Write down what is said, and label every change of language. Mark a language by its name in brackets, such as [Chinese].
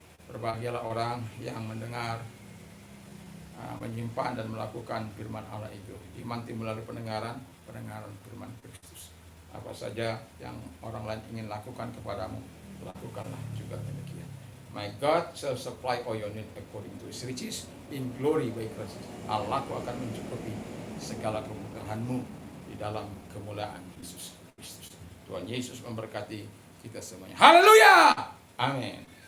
[Indonesian] Berbahagialah orang yang mendengar, menyimpan dan melakukan firman Allah itu. Dimanti melalui pendengaran firman Kristus. Apa saja yang orang lain ingin lakukan kepadamu, lakukanlah juga demikian. [English] My God shall supply all your need according to His riches in glory by Christ. [Indonesian] Allahku akan mencukupi segala kebutuhanmu di dalam kemuliaan Yesus Kristus. Tuhan Yesus memberkati kita semuanya. Haleluya! Amin.